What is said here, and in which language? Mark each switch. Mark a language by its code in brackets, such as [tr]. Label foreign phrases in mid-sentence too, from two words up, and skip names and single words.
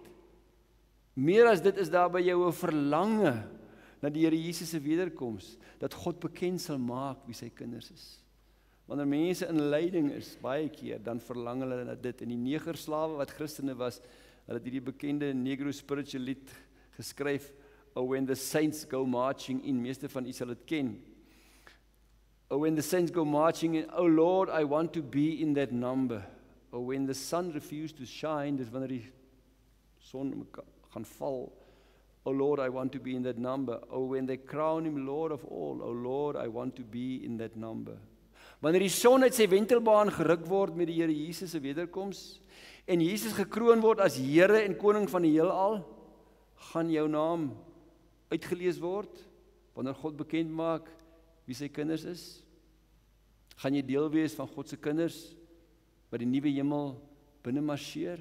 [af] Meer as dit is daar by jou 'n verlange na die Here Jesus se wederkoms, dat God bekend sal maak wie sy kinders is. Wanneer mense in lyding is, baie keer, dan verlang hulle na dit. En die negerslawe wat Christene was, hulle het hierdie bekende [en] Negro spiritual [af] lied geskryf, [en] Oh when the saints go marching in, [af] meeste van u sal dit ken. [en] Oh when the saints go marching in, oh Lord, I want to be in that number. Oh when the sun refused to shine, [af] dis wanneer die son gaan val. [en] Oh Lord, I want to be in that number. Oh when they crown him Lord of all, oh Lord, I want to be in that number. [af] Wanneer die son uit sy wentelbaan geruk word met die Here Jesus se wederkoms en Jesus gekroon word as Here en koning van die heelal, gaan jou naam uitgelees word wanneer God bekend maak wie sy kinders is. Gaan jy deel wees van God se kinders wat die nuwe hemel binne marcheer?